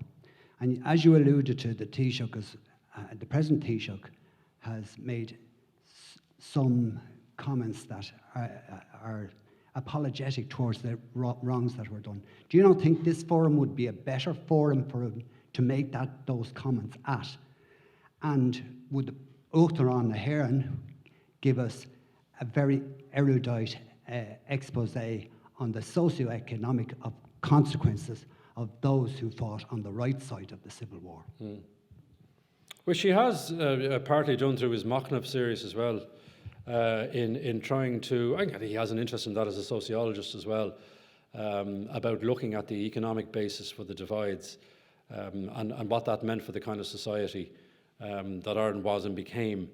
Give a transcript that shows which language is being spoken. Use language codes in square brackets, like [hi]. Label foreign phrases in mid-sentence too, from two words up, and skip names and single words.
[en] And as you alluded to, the Taoiseach, the present Taoiseach has made some comments that are apologetic towards the wrongs that were done. Do you not think this forum would be a better forum for him to make those comments at? And would Uachtaráin na hÉireann give us a very erudite expose on the socio-economic consequences of those who fought on the right side of the Civil War? Which he has partly done through his McAuliffe series as well, in trying to, I think he has an interest in that as a sociologist as well, about looking at the economic basis for the divides and what that meant for the kind of society that Ireland was and became.